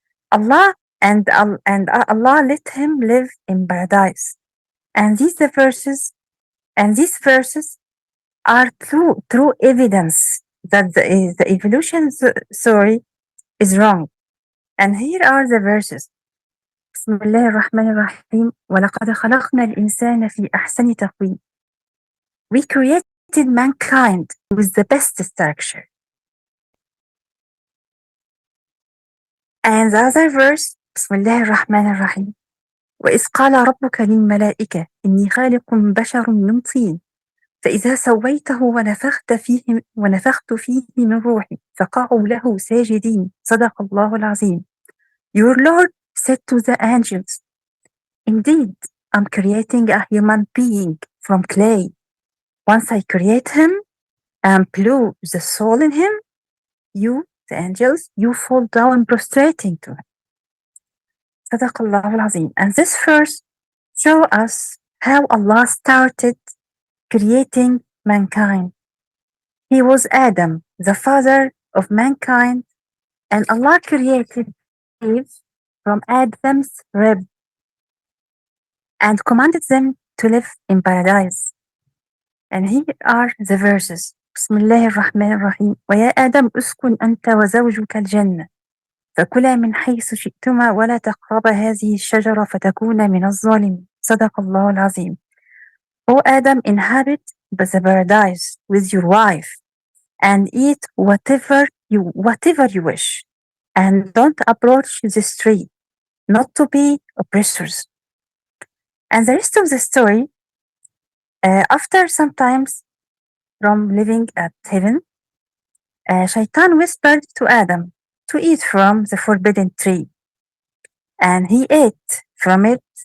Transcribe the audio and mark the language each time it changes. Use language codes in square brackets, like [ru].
[en] Allah Allah let him live in paradise. And these verses are true evidence that the evolution story is wrong. And here are the verses. [ar] بسم الله الرحمن الرحيم ولقد خلقنا الإنسان في أحسن تقويم. [en] We created mankind with the best structure. And the other verse, [ar] بسم الله الرحمن الرحيم وإذ قال ربك للملائكة إني خالق بشر من طين فإذا سويته ونفخت فيه من روحي فقعوا له ساجدين صدق الله العظيم. [en] Your Lord said to the angels, indeed, I'm creating a human being from clay. Once I create him and blew the soul in him, you, the angels, you fall down prostrating to him. [ar] صدق الله العظيم. [en] And this verse show us how Allah started creating mankind. He was Adam, the father of mankind, and Allah created Eve from Adam's rib and commanded them to live in paradise. And here are the verses. [ar] بسم الله الرحمن الرحيم ويا آدم اسكن أنت وزوجك الجنة فكلا من حيث شئتما ولا تقربا هذه الشجرة فتكونا من الظالمين صدق الله العظيم. [en] O Adam, inhabit the paradise with your wife and eat whatever you wish, and don't approach this tree, not to be oppressors. And the rest of the story, after some times from living at heaven, Shaitan whispered to Adam to eat from the forbidden tree, and he ate from it.